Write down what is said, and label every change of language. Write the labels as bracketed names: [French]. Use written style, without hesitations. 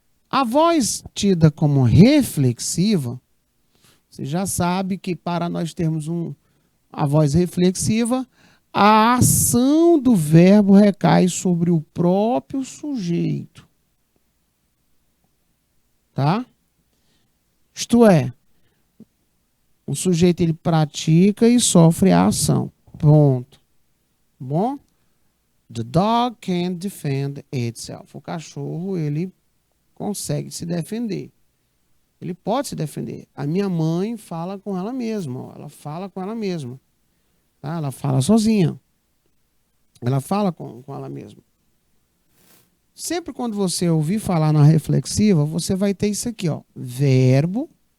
[Portuguese] A voz tida como reflexiva, você já sabe que para nós termos a voz reflexiva, a ação do verbo recai sobre o próprio sujeito. Tá? Isto é, o sujeito ele pratica e sofre a ação. Ponto. Bom? [English] The dog can defend itself. [Portuguese] O cachorro, ele consegue se defender. Ele pode se defender. A minha mãe fala com ela mesma. Ó. Ela fala com ela mesma. Tá? Ela fala sozinha. Ela fala com ela mesma. Sempre quando você ouvir falar na reflexiva, você vai ter isso aqui, ó. Verbo.